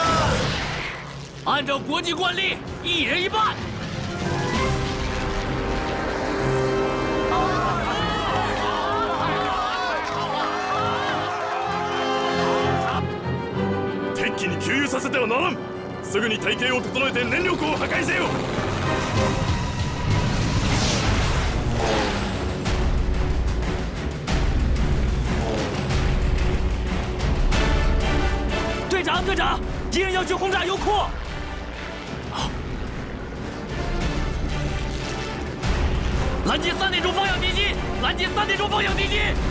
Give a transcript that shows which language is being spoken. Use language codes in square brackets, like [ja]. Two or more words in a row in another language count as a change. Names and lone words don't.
[zh] 按照国际惯例，1人1半。 [ja] 敵機に給油させてはならん。すぐに隊形を整えて燃料庫を破壊せよ。 [zh] 队长，敌人要去轰炸油库。拦截3点钟方向敌机，拦截3点钟方向敌机。